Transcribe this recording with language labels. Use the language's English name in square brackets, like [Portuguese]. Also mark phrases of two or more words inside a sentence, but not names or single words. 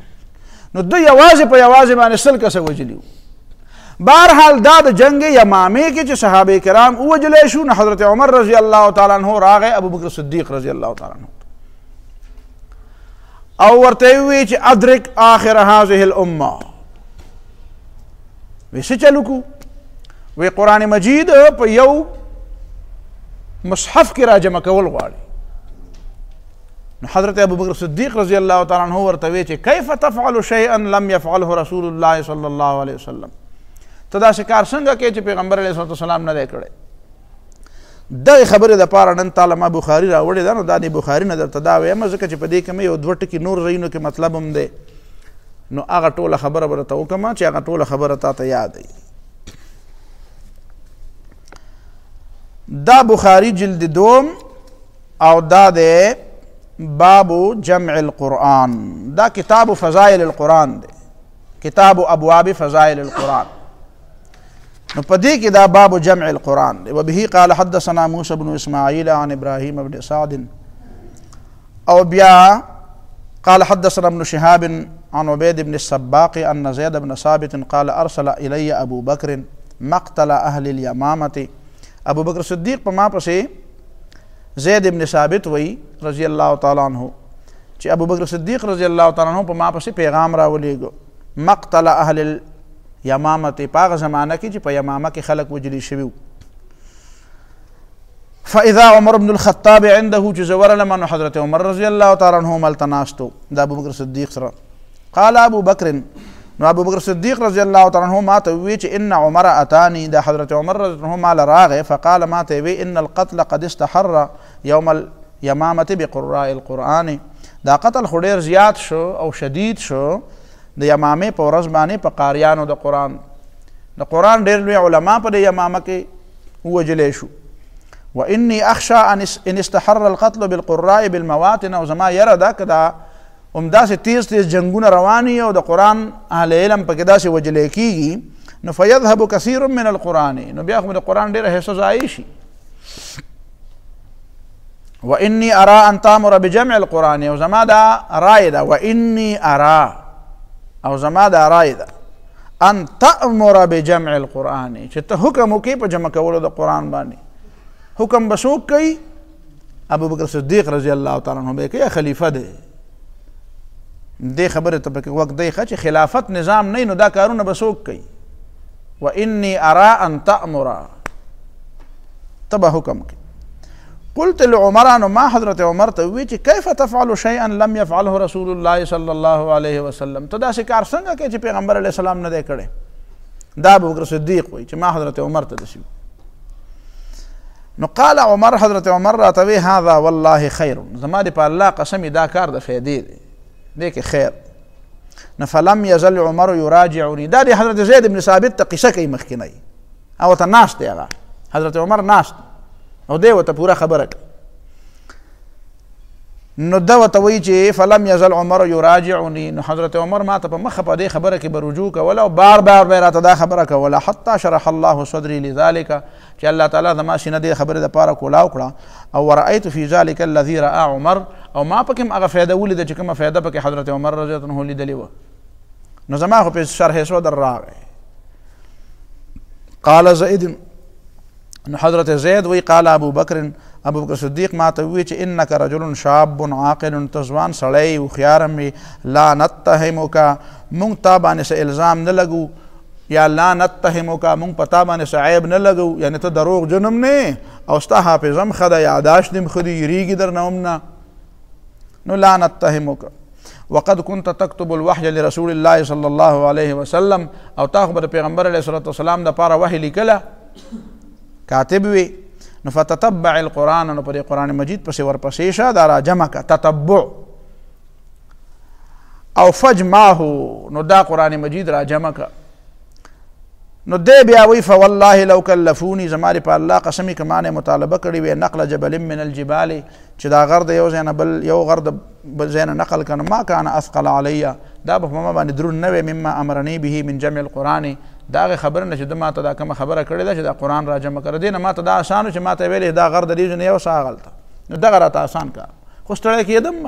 [Pashto] نو دوی یوازې په یوازې باندې 100 کسه وجلي وو. بهرحال دا د جنگ یمامې کې چې صحابه کرام ووجلی شو نو حضرت عمر [Arabic] رضی الله تعالی عنہ [Pashto] راغی ابوبکر صدیق [Arabic] رضی الله تعالی عنہ [Pashto] او ورته یې وویل چې [Arabic] ادرک آخر هذه الامه. [Pashto] وی څه چلو کو؟ وی قرآن مجید په یو مصحف کې را جمع کول غواړي. نو حضرت ابوبکر صدیق [Arabic] رضی الله تعالی عنہ [Pashto] ورته وی چې [Arabic] کیف تفعل شیئا لم يفعله رسول الله صلی الله علیه وسلم، [Pashto] ته داسې کار څنګه کوې چې پیغمبر [Arabic] علیه الصلاة والسلام [Pashto] نه دی کړی. دغې خبرې دپاره نن تاله ما بخاري راوړې ده، نو دا د بخاري نه درته دا ویم ځکه چې په دې کې مې یو 2 ټکي نور ځایونو کې مطلب هم دی، نو هغه ټوله خبره به درته وکړم چې هغه ټوله خبره تا ته یاد وي. دا بخاري جلد 2 او دا دی باب جمع القرآن. دا کتاب فضائل القرآن دی، کتاب ابواب فضائل القرآن. نو په دې کې دا باب جمع القرآن دی. [Arabic] وبه قال حدثنا موسى بن اسماعیل عن ابراهیم بن سعد. [Pashto] او بیا [Arabic] قال حدثنا ابن شهاب عن عبيد بن السباق أن زيد بن ثابت قال أرسل إلي أبو بكر مقتل أهل اليمامة. [Pashto] ابو بکر صدیق په ما پسې زید ابن ثابت وی [Arabic] رضی الله تعالی عنہ [Pashto] چې ابو بکر صدیق [Arabic] رضی الله تعالی عنہ [Pashto] په ما پسې پیغام راولېږو [Arabic] مقتل اهل الیمامه، [Pashto] په هغه زمانه کې چې په یمامه کې خلک وجلي شوي. [Arabic] فاذا عمر بن الخطاب عنده، [Pashto] چې زه ورغلم نو حضرت عمر [Arabic] رضی الله تعالی عنہ [Pashto] هملته ناستو د ابو بکر صدیق سره. [Arabic] قال ابو بکر، [Pashto] نو ابو بکر صدیق [Arabic] رضی الله تعالی عنہ [Pashto] ما ته وی چې [Arabic] ان عمر اتانی، [Pashto] د حضرت عمر [Arabic] رضی الله عنه [Pashto] مال راغه فقال ما ته وی [Arabic] ان القتل قد استحر يوم اليمامه بقراء القرآن، [Pashto] دا قتل خو ډیر زیات شو او شدید شو د یمامه په ورځ باندې په قاریانو د قرآن ډیر لوی علما په د یمامه کې وجلې شو. [Arabic] واني اخشى ان استحر القتل بالقراء بالمواطن، [Pashto] او زما یره دا کدا داسې تیز جنگونه رواني او د قرآن اهل علم پکې داسې وجلې کېږي نو [Arabic] فیذهب کثیر من القرآن، [Pashto] نو بیا خو د قرآن ډېره حصه ضایع شي. [Arabic] واني ارى ان تامر بجمع القرآن، [Pashto] او زما دا رای ده، [Arabic] واني ارى [Pashto] او زما دا رای ده [Arabic] ان تامر بجمع القرآن، [Pashto] چې ته حکم وکړې په جمع کولو د قرآن باندې. حکم به څوک کوي؟ ابو بکر صدیق [Arabic] رضی الله تعالی عنہ [Pashto] به کوي، خلیفه دی. دې خبره ته پکې وخت دی چې خلافت نظام نه نو دا کارونه به څوک کوي. [Arabic] واني ارى ان تامر، [Pashto] تبه حکم کوي. [Arabic] قلت لعمر، [Pashto] نو ما حضرت عمر ته وی چې [Arabic] کیف تفعل شيئا لم يفعله رسول الله صلی الله علیه وسلم، [Pashto] ته داسې کار څنګه کوي چې پیغمبر [Arabic] علیه السلام [Pashto] نه دی کړی؟ دا ابو بکر صدیق وی چې ما حضرت عمر ته دسی. نو [Arabic] قال عمر، [Pashto] حضرت عمر راته وی [Arabic] هذا والله خیر، [Pashto] زما دې په الله قسم دا کار د فایدې دی، دې کې خیر. نو [Arabic] فلم یزل عمر یراجعنی، [Pashto] دا دی حضرت زید بن ثابت ته قصه کوي مخکینی او ته ناست دی، هغه حضرت عمر ناست او دی ورته پوره خبره کوي. نو دا ورته وایي چې [Arabic] فلم یزل عمر یراجعنی، [Pashto] نو حضرت عمر ما ته په مخه په دې خبره کې به رجوع کوله او بار بار به راته دا خبره کوله [Arabic] حتی شرح الله صدري لذلك، [Pashto] چې الله تعالی زما سینه دې خبرې دپاره کولاو کړه. او [Arabic] ورأیت فی ذلک الذي رأى عمر، [Pashto] او ما پکې هم هغه فایده ولیده چې کومه فایده پکې حضرت عمر [Arabic] رضی الله عنه [Pashto] لیدلې وه. نو زما خو په شرح صدر راغی. [Arabic] قال زید، [Pashto] نو حضرت زید وی [Arabic] قال ابو بکر، [Pashto] ابو بکر صدیق ما ته وی چې [Arabic] انک رجل شاب عاقل، [Pashto] تزوان سړی هوښیار [Arabic] لا نتهمک، [Pashto] مونږ تا باندې څه الزام نه لګو، یا [Arabic] لا نتهمک [Pashto] مونږ په تا باندې څه عیب نه لګو، یعنی ته دروغ جنم نه او ستا حافظه هم ښه ده، یاداشت دې هم ښه دي، یریږي در نه هم نه. نو [Arabic] لا نتهمک وقد كنت تكتب الوحي لرسول الله صلی الله علیه وسلم، [Pashto] او تا خو به د پیغمبر [Arabic] علیه الصلاة والسلام [Pashto] دپاره وحی لیکله، کاتب وی. نو [Arabic] فتتبع القرآن، [Pashto] نو په دې قرآن مجید پسې ورپسې شه، دا را جمع که تتبع، او فجمعه، نو دا قرآن مجید را جمع که. نو دی بیا وی [Arabic] فوالله لو کلفونی، [Pashto] زما دې په الله قسمي که ما نه مطالبه کړې وی [Arabic] نقل جبل من الجبال، [Pashto] چې دا غر د یو ځای نه بل یو غر د بل ځای نه نقل کړم، [Arabic] ما کان اثقل علی، [Pashto] دا به په ما باندې دروند نه وی [Arabic] مما امرنی به من جمع القرآن، [Pashto] دا هغه خبره نه چې ده ما ته دا کومه خبره کړې ده چې دا قرآن را جمع کړی دی، نه ما ته دا آسان و چې ما ته ویلې دا غر د دې ځای نه یو څه هغلته، نو دغه راته آسان کار، خو ستړی کېدم.